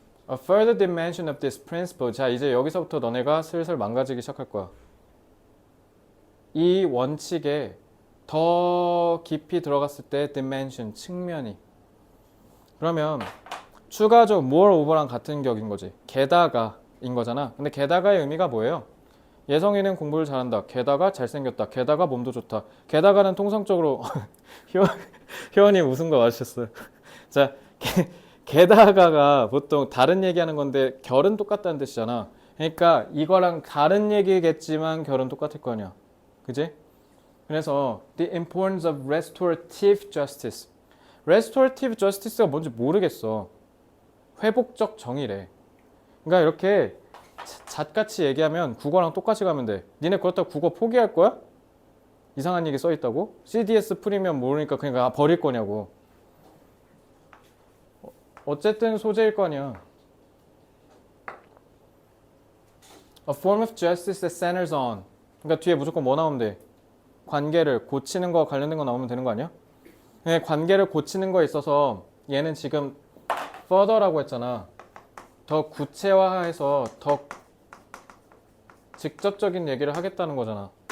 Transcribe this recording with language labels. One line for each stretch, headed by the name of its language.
English: A further dimension of this principle.
Korean: 자, 이제 여기서부터 너네가 슬슬 망가지기 시작할 거야. 이 원칙에 더 깊이 들어갔을 때 dimension, 측면이. 그러면 추가적 moreover랑 같은 격인 거지. 게다가인 거잖아. 근데 게다가의 의미가 뭐예요? 예성이는 공부를 잘한다. 게다가 잘생겼다. 게다가 몸도 좋다. 게다가는 통상적으로 효원이 웃은 거 맞으셨어요. 자, 게다가가 보통 다른 얘기하는 건데 결은 똑같다는 뜻이잖아. 그러니까 이거랑 다른 얘기겠지만 결은 똑같을 거 아니야. 그지? 그래서
English: the importance of restorative justice.
Korean: restorative justice가 뭔지 모르겠어. 회복적 정의래. 그러니까 이렇게 잣같이 얘기하면 국어랑 똑같이 가면 돼. 니네 그렇다고 국어 포기할 거야? 이상한 얘기 써 있다고? CDS 프리미엄 모르니까 그냥 버릴 거냐고. 어쨌든 소재일 거 아니야.
English: A form of justice that centers on.
Korean: 그러니까 뒤에 무조건 뭐 나오면 돼? 관계를 고치는 거 관련된 거 나오면 되는 거 아니야? 네, 관계를 고치는 거에 있어서 얘는 지금 further라고 했잖아. 더 구체화해서 더 직접적인 얘기를 하겠다는 거잖아.